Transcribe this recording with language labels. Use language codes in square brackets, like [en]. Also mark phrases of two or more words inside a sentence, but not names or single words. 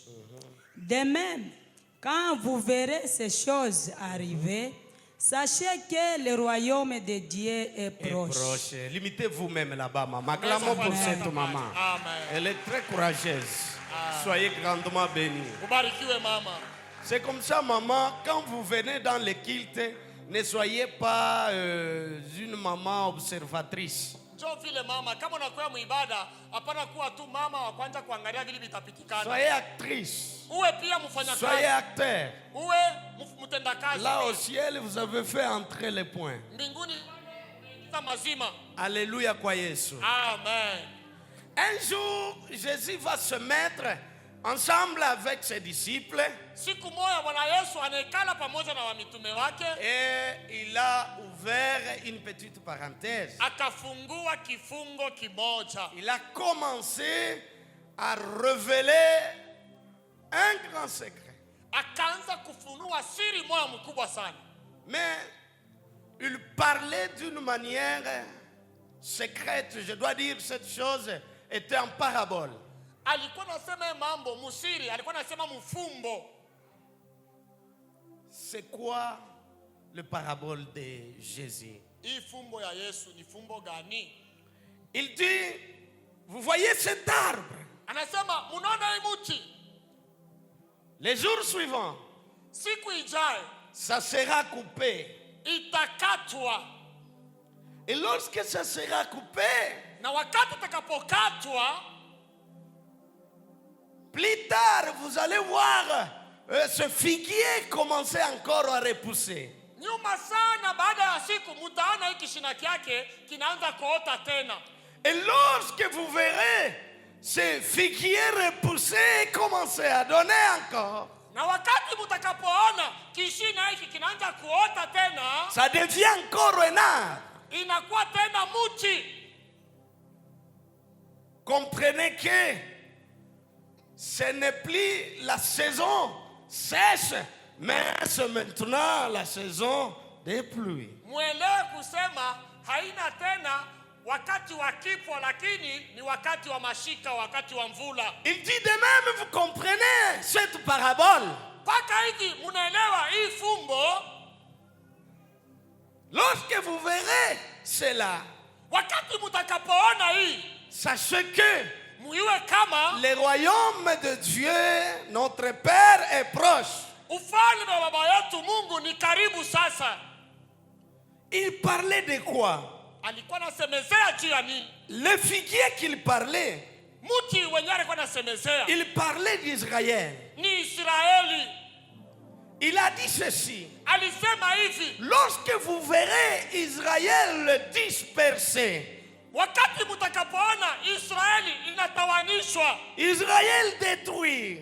[fr] De même, quand vous verrez ces choses arriver, sachez que le royaume de Dieu est proche. Limitez vous-même là-bas, maman. Acclamons pour cette maman. Amen. Elle est très courageuse. Soyez grandement bénis. [sw] Ubarikiwe mama. [fr] C'est comme ça, maman, quand vous venez dans le culte, ne soyez pas une maman observatrice. [sw] Njoo vile mama, kama unakuwa muibada, hapana kuwa tu mama wa kwanza kuangalia vile vitapitikana. [fr] Soyez actrice. [sw] Uwe pia mfanyakazi. [fr] Soyez acteur. [sw] Uwe mtendakazi. [fr] Là au ciel, vous avez fait entrer les points. [sw] Mbinguni ingiza mazima. Alléluia kwa Yesu. [fr] Amen. Un jour, Jésus va se mettre ensemble avec ses disciples. [sw] Siku moja Bwana Yesu anaikala pamoja na wamitume wake. [fr] Et il a ouvert une petite parenthèse. [sw] Akafungua kifungo kimoja. [fr] Il a commencé à révéler un grand secret. [sw] Akaanza kufunua siri moja mkubwa sana. [fr] Mais il parlait d'une manière secrète. Je dois dire cette chose était en parabole. [sw] Alikuwa anasema mambo musiri, alikuwa anasema mfumbo. [fr] C'est quoi le parabole de Jésus? [sw] Hii fumbo ya Yesu ni fumbo gani? [fr] Il dit, vous voyez cet arbre? [sw] Anasema munaona hii mti? [fr] Les jours suivants, [sw] Siku ijayo [fr] ça sera coupé. [sw] itakatwa. [fr] Et lorsque ça sera coupé, [sw] Na wakati itakapokatwa, [fr] plus tard, vous allez voir ce figuier commencer encore à repousser. [sw] nyuma sana baada ya siku mtaona hiki kishina kyake kinaanza kuota tena. [fr] Et lorsque vous verrez ce figuier repoussé commencer à donner encore, [sw] Na wakati mtakapoona kishina hiki kinaanza kuota tena, [fr] ça devient encore un arbre. [sw] inakuwa tena mti. [fr] Comprenez que ce n'est plus la saison sèche, mais c'est maintenant la saison des pluies. [sw] Mwelewe kusema haina tena wakati wa kifo, lakini ni wakati wa mashika, wakati wa mvula. [fr] Il dit de même, vous comprenez cette parabole. [sw] Paka hivi munaelewa hii fumbo? [fr] Lorsque vous verrez cela, [sw] Wakati mtakapoona hii, [fr] sachez que [sw] muiwe kama [fr] le royaume de Dieu, notre Père, est proche. [sw] ufalme wa baba yetu Mungu ni karibu sasa. [fr] Il parlait de quoi? [sw] Alikuwa anasemezea juu ya nini? [fr] Le figuier qu'il parlait, [sw] Mti wenyewe alikuwa anasemezea [fr] il parlait d'Israël. [sw] ni Israeli. [fr] Il a dit ceci: [sw] Alisema hivi, [fr] lorsque vous verrez Israël dispersé, [sw] wakati mtakapoona Israeli inatawanishwa, [fr] Israël détruit,